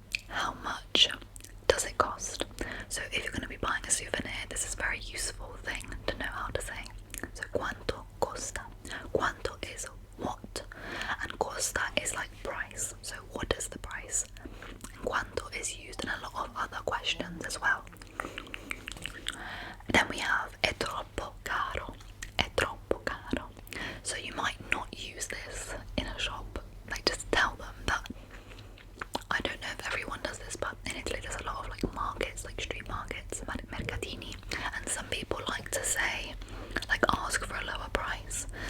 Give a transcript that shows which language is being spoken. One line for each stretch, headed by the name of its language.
English: How much does it cost? So if you're going to be buying a souvenir, this is a very useful thing to know how to say. So
Italian: quanto costa?
English: Quanto is what, and costa is like price, so what is the price? And quanto is used in a lot of other questions as well. Then we have
Italian: è troppo caro. È troppo caro.
English: So you might not use this in a shop. Like, just tell them that. I don't know if everyone does this, but in Italy there's a lot of like markets, like street markets, mercatini, and some people like to say, like, ask for a lower price.